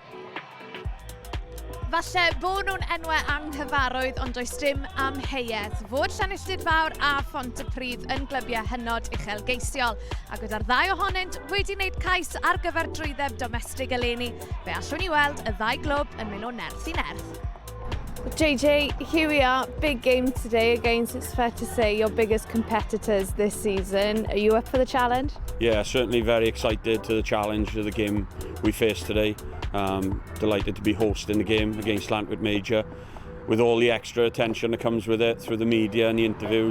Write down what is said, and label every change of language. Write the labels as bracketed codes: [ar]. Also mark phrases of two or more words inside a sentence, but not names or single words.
[cy] Falle bod nhw'n enwau anghyfarwydd, ond does dim amheuaeth fod Llanilltud Fawr a Pontypridd yn glybiau hynod uchelgeisiol. A gyda'r ddau ohonynt wedi wneud cais ar gyfer drwyddeb domestig eleni, fe allwn ni weld y ddau glwb yn mynd o nerth i nerth. [en] JJ, here we are, big game today against, it's fair to say, your biggest competitors this season. Are you up for the challenge? Yeah, certainly very excited to the challenge of the game we face today. Delighted to be hosting the game against Llantwit Major with all the extra attention that comes with it through the media and the interviews.